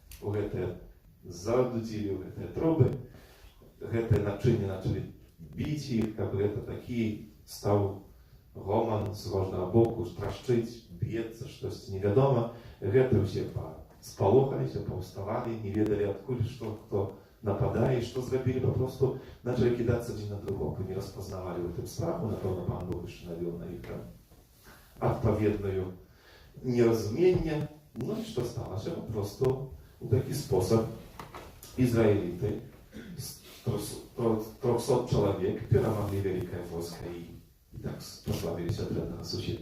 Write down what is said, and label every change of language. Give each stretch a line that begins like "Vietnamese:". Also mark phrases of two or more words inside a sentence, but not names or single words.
Ukrainian: задудили в труби, це начиння почали бити їх, якби це такий став гомон з кожного боку, трашчить, б'ється, щось невідомо. Це всі сполохалися, повставали, не ведали, откуда, що, хто нападає, що зробили, просто почали кидатися один на другого, не розпознавали в цьому страху, напевно, пан Бог ще навів на їх
Polish: odpowiednie nierozumienie. No i co stało się? Po prostu w taki sposób Izraelity z 300 człowiek перемогли wielkie wojska i tak pozbawili się od sąsiada.